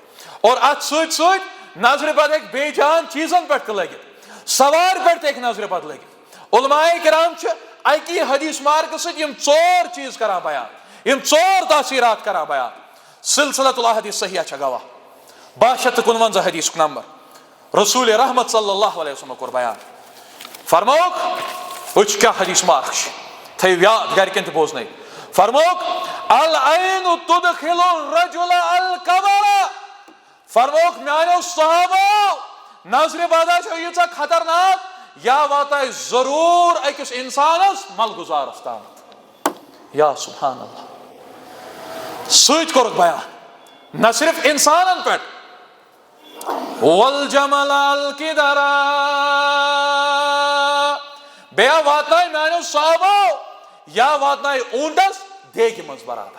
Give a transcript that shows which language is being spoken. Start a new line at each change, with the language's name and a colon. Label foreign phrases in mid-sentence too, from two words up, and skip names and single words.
Kashmiri: اور ات سۭتۍ نظرِ بد ہیٚکہِ بیٚیہِ جان چیٖزن پٮ۪ٹھ تہِ لٔگِتھ, سوارِ پٮ۪ٹھ تہِ ہیٚکہِ نظرِ بد لٔگِتھ. علماء کرام چھِ اکی حدیث مارکہٕ سۭتۍ یِم ژور چیٖز کران بیان, یِم ژور تاثیرات کران بیان. سلسلۃ الاحادیث صحیحہ چھےٚ گواہ 551 حدیثُک نمبر. رسول رحمت صلی اللہ علیہ وسلم کوٚر بیان, فرمووُکھ وٕچھ کیٛاہ حدیث مارک چھِ, تھٲیِو یاد گرِکٮ۪ن تہِ بوزنٲیِو. فرمووُکھ
Arabic: العین تدخل الرجل القبر.
Kashmiri: فرمووُکھ میانیو صحابو نظرِ بد چھےٚ ییٖژاہ خطرناک یا واتہِ ضروٗر أکِس اِنسانس ملگُزارس تام. یا سبحان اللہ. سۭتۍ کوٚرُکھ بیان نہ صرف انسانن پٮ۪ٹھ
Arabic: والجمل القدر,
Kashmiri: بیٚیہِ واتنایہِ میانیو صحابو یا واتنایہِ اونٹس دیگہِ منٛز برابر.